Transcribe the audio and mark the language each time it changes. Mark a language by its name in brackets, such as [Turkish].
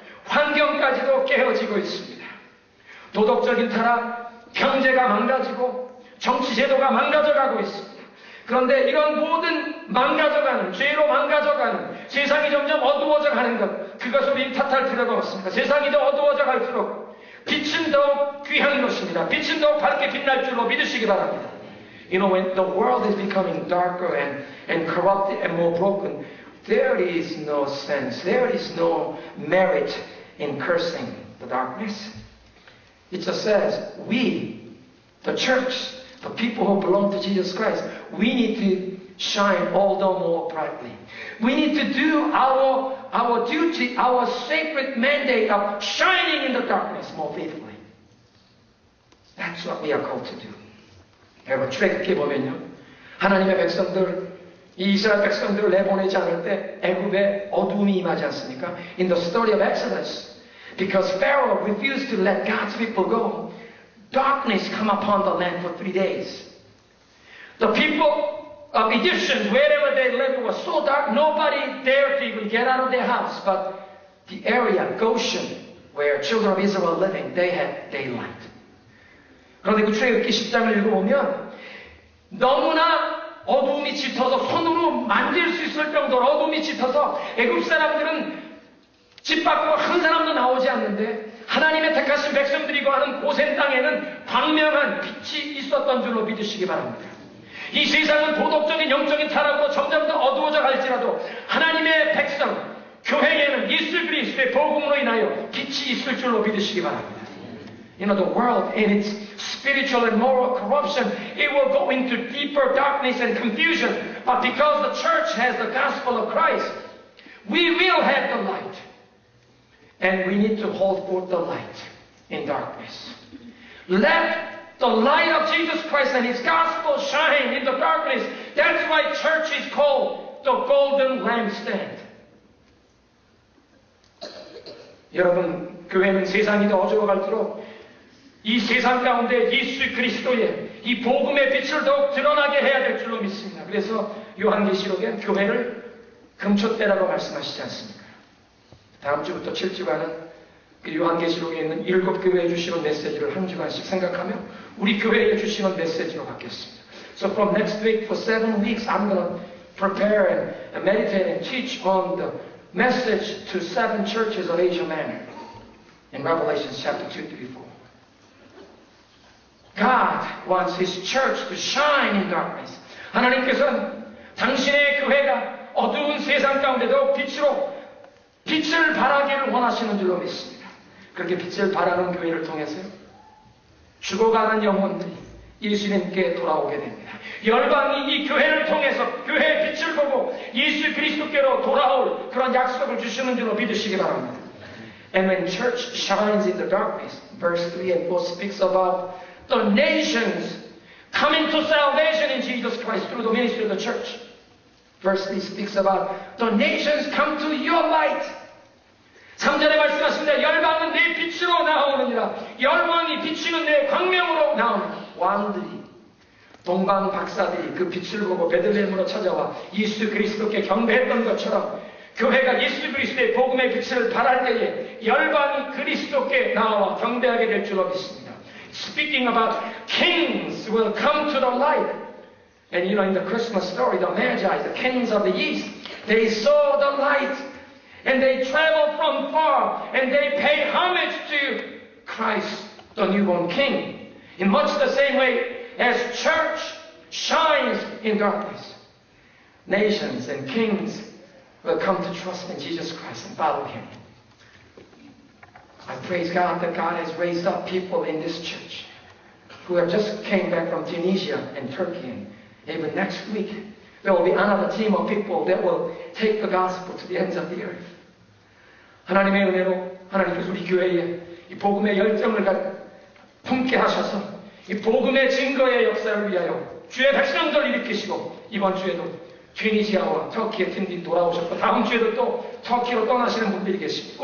[Korean] 환경까지도 깨어지고 있습니다. 도덕적인 타락, 경제가 망가지고 정치제도가 망가져가고 있습니다. 그런데 이런 모든 망가져가는, 죄로 망가져가는, 세상이 점점 어두워져가는 것, 그것을 우리 탓할 필요가 없습니다. 세상이 더 어두워져 갈수록 빛은 더욱 귀한 것입니다. 빛은 더욱 밝게 빛날 줄로 믿으시기 바랍니다. [English] You know, when the world is becoming darker and corrupted and more broken, there is no sense, there is no merit in cursing the darkness. It just says, we, the church, the people who belong to Jesus Christ, we need to shine all the more brightly. We need to do our duty, our sacred mandate of shining in the darkness more faithfully. That's what we are called to do. [Korean] 여러분, 출애굽기 보면요, 하나님의 백성들, 이 이스라엘 백성들을 내보내지 않을 때 애굽에 어둠이 임하지 않습니까? [English] In the story of Exodus, because Pharaoh refused to let God's people go, darkness come upon the land for 3 days. The people of Egyptians, wherever they lived, was so dark, nobody dared to even get out of their house. But the area, Goshen, where children of Israel were living, they had daylight. [Korean] 그런데 그 출애굽기 10장을 읽어보면 너무나 어둠이 짙어서 손으로 만질 수 있을 정도로 어둠이 짙어서 애굽 사람들은 집 밖으로 한 사람도 나오지 않는데 하나님의 택하신 백성들이 거하는 고센 땅에는 광명한 빛이 있었던 줄로 믿으시기 바랍니다. 이 세상은 도덕적인 영적인 타락으로 점점 더 어두워져 갈지라도 하나님의 백성, 교회에는 예수 그리스도의 복음으로 인하여 빛이 있을 줄로 믿으시기 바랍니다. [English] You know, the world in its spiritual and moral corruption, it will go into deeper darkness and confusion. But because the church has the gospel of Christ, we will have the light. And we need to hold forth the light in darkness. Let the light of Jesus Christ and His gospel shine in the darkness. That's why church is called the golden lampstand. [Korean] 여러분, 교회는 세상이 더 어두워갈수록 이 세상 가운데 예수 그리스도의 이 복음의 빛을 더욱 드러나게 해야 될 줄로 믿습니다. 그래서 요한계시록엔 교회를 금초대라고 말씀하시지 않습니까? 다음 주부터 7주간은 그 요한계시록에 있는 7교회에 주시는 메시지를 한 주간씩 생각하며 우리 교회에 주시는 메시지로 바뀌었습니다. [English] So from next week for 7 weeks I'm going to prepare and meditate and teach on the message to 7 churches of Asia Minor in Revelation chapter 2, 3, 4. God wants His church to shine in darkness. [Korean] 하나님께서는 당신의 교회가 어두운 세상 가운데도 빛을 발하기를 원하시는 줄로 믿습니다. 그렇게 빛을 발하는 교회를 통해서요, 죽어가는 영혼들이 예수님께 돌아오게 됩니다. 열방이 이 교회를 통해서 교회의 빛을 보고 예수 그리스도께로 돌아올 그런 약속을 주시는 줄로 믿으시기 바랍니다. [English] And when church shines in the darkness, verse 3 and 4 speaks about the nations coming to salvation in Jesus Christ through the ministry of the church. Verse 3 speaks about the nations come to your light. [Korean] 3절에 말씀하십니다. 열방은 내 빛으로 나오느니라. 열방이 비치는 내 광명으로 나오느니라. 왕들이, 동방 박사들이 그 빛을 보고 베들레헴으로 찾아와 예수 그리스도께 경배했던 것처럼 교회가 예수 그리스도의 복음의 빛을 발할 때에 열방이 그리스도께 나와 경배하게 될 줄로 믿습니다. [English] Speaking about kings will come to the light. And you know, in the Christmas story, the Magi, the kings of the east, they saw the light and they traveled from far and they paid homage to Christ, the newborn king. In much the same way as church shines in darkness, nations and kings will come to trust in Jesus Christ and follow Him. I praise God that God has raised up people in this church who have just came back from Tunisia and Turkey, and even next week there will be another team of people that will take the gospel to the ends of the earth. [Korean] 하나님의 은혜로 하나님께서 우리 교회에 이 복음의 열정을 품게 하셔서 이 복음의 증거의 역사를 위하여 주의 백성들 일으키시고 이번 주에도 튀니지아와 터키의 팀들이 돌아오셨고 다음 주에도 또 터키로 떠나시는 분들이 계십니다.